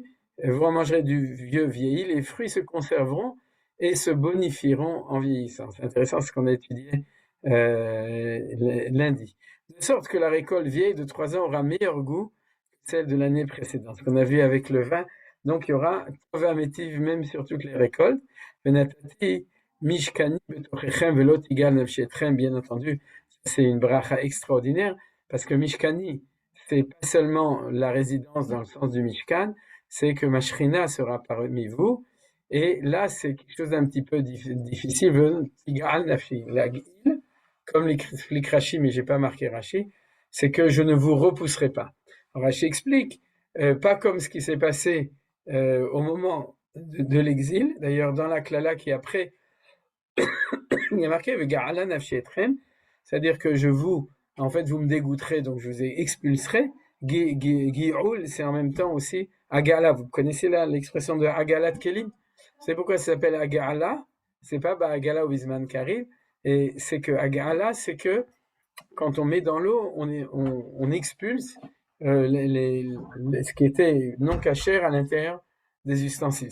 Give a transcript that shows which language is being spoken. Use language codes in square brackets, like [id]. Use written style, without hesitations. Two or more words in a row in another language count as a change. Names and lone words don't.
[fr] Vous en mangerez du vieux vieilli, les fruits se conserveront et se bonifieront en vieillissant. C'est intéressant ce qu'on a étudié lundi. De sorte que la récolte vieille de 3 ans aura meilleur goût que celle de l'année précédente. Ce qu'on a vu avec le vin. Donc il y aura métive même sur toutes les récoltes. [he] ונתתי משכני בתוככם ולא תגעל נפשי אתכם, [fr] bien entendu, c'est une bracha extraordinaire parce que mishkani, c'est pas seulement la résidence dans le sens du mishkan, c'est que ma shrina sera parmi vous. Et là, c'est quelque chose d'un petit peu difficile. [he] יגעל נפשי, [fr] la guile, comme l'explique Rashi, mais j'ai pas marqué Rashi, c'est que je ne vous repousserai pas. Alors, Rashi explique, pas comme ce qui s'est passé au moment de l'exil. D'ailleurs, dans la klala qui est après, il y a marqué [he] געלה נפשי אתכם, [fr] c'est-à-dire que vous me dégoûterez, donc je vous expulserai. Gi'ul, c'est en même temps aussi Agala. Vous connaissez là l'expression de Agala de Kelim? C'est pourquoi ça s'appelle Agala. C'est pas Agala ou Bisman Karim. Et c'est que Agala, c'est que quand on met dans l'eau, on expulse ce qui était non cachère à l'intérieur des ustensiles.